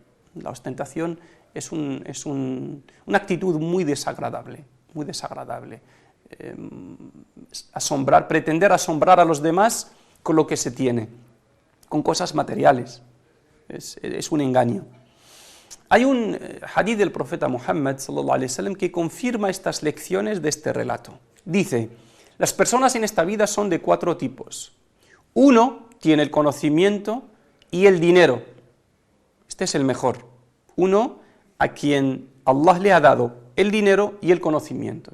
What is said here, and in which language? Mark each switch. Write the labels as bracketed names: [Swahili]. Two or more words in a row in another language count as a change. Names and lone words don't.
[Spanish] La ostentación es una actitud muy desagradable, muy desagradable. Pretender asombrar a los demás con lo que se tiene. con cosas materiales. Es un engaño. Hay un hadith del profeta Muhammad [Arabic] صلى الله عليه وسلم [Spanish] que confirma estas lecciones de este relato. Dice: las personas en esta vida son de 4 tipos. Uno tiene el conocimiento y el dinero. Este es el mejor. Uno a quien Allah le ha dado el dinero y el conocimiento.